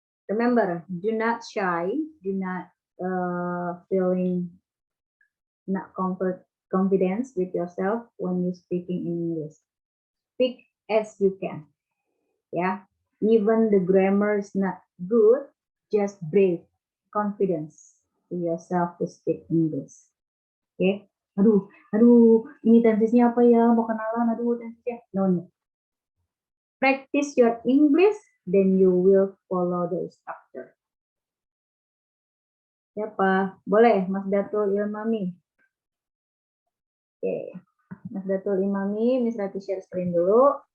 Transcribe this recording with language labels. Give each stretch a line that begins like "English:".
English: Remember, do not shy, do not feeling not confidence with yourself when you speaking in English. Speak as you can. Yeah, even the grammar is not good, just breathe confidence to yourself to speak English. Okay.
Indonesian: Aduh, ini tensisnya apa ya? Mau kenalan, aduh tensisnya. No.
English: Practice your English, then you will follow the structure.
Indonesian: Siapa? Boleh, Mas Datul Ilmami. Oke, Mas Datul Imami, Miss Rati share screen dulu.